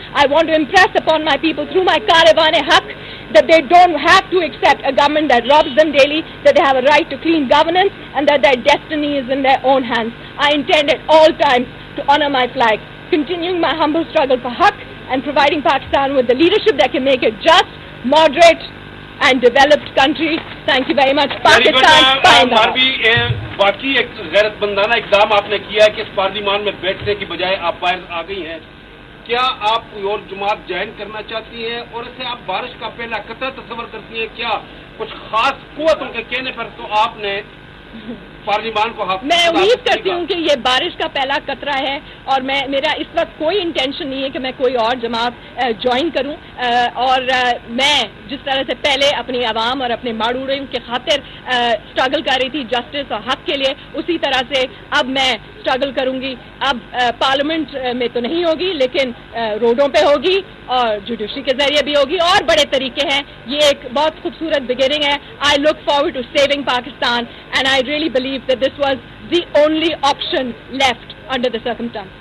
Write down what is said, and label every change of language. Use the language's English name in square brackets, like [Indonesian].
[English] I want to impress upon my people through my Karavan-e-Haq that they don't have to accept a government that robs them daily, that they have a right to clean governance and that their destiny is in their own hands. I intend at all times to honor my flag, continuing my humble struggle for haq and providing Pakistan with the leadership that can make it just, moderate and developed country. Thank you very much. Pakistan [Urdu] واقعی ایک غیرت مندانہ اقدام آپ نے کیا ہے کہ اس پارلیمان میں بیٹھنے کی بجائے آپ باہر آ گئی ہیں. کیا آپ کوئی اور جماعت جوائن کرنا چاہتی ہیں اور اسے آپ بارش کا پہلا قطرہ تصور کرتی ہیں؟ کیا کچھ خاص قوتوں کے کہنے پر تو آپ نے پارلیمان کو میں امید کرتی ہوں کہ یہ بارش کا پہلا قطرہ ہے اور میرا اس وقت کوئی انٹینشن نہیں ہے کہ میں کوئی اور جماعت جوائن کروں اور میں جس طرح سے پہلے اپنی عوام اور اپنے ماڑوڑوں کے خاطر اسٹرگل کر رہی تھی جسٹس اور حق کے لیے، اسی طرح سے اب میں اسٹرگل کروں گی. اب پارلیمنٹ میں تو نہیں ہوگی لیکن روڈوں پہ ہوگی اور جوڈیشری کے ذریعے بھی ہوگی اور بڑے طریقے ہیں. یہ ایک بہت خوبصورت بگننگ ہے. [English] I look forward to saving Pakistan and I really believe that this was the only option left under the circumstance.